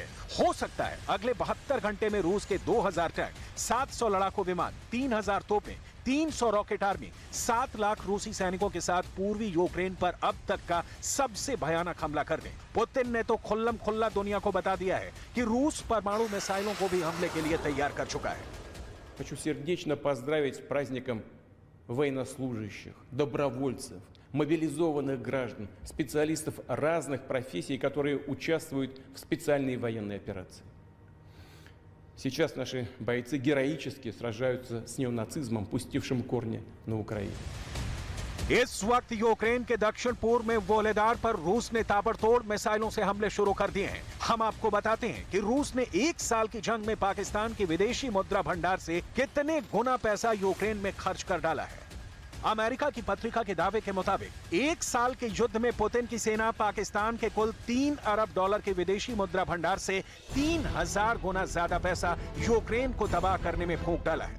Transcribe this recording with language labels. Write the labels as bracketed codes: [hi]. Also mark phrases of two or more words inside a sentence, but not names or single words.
[hi] हो सकता है अगले 72 घंटे में रूस के 2000 टैंक, 700 लड़ाकू विमान, 3000 तोपें, 300 रॉकेट आर्मी, 7 लाख रूसी सैनिकों के साथ पूर्वी यूक्रेन पर अब तक का सबसे भयानक हमला कर दें। पुतिन ने तो खुल्लम खुल्ला दुनिया को बता दिया है कि रूस परमाणु मिसाइलों को भी हमले के लिए तैयार कर चुका है। [ru] Хочу сердечно поздравить с праздником военнослужащих, добровольцев, мобилизованных граждан, специалистов разных профессий, которые участвуют в специальной военной операции. Сейчас наши бойцы героически сражаются с неонацизмом, пустившим корни на Украине. [hi] इस वक्त यूक्रेन के दक्षिण पूर्व में वोलेदार पर रूस ने ताबड़तोड़ मिसाइलों से हमले शुरू कर दिए हैं। हम आपको बताते हैं कि रूस ने 1 साल की जंग में पाकिस्तान के विदेशी मुद्रा भंडार से कितने गुना पैसा यूक्रेन में खर्च कर डाला है। अमेरिका की पत्रिका के दावे के मुताबिक 1 साल के युद्ध में पुतिन की सेना पाकिस्तान के कुल $3 अरब के विदेशी मुद्रा भंडार से 3000 गुना ज्यादा पैसा यूक्रेन को तबाह करने में फूंक डाला है।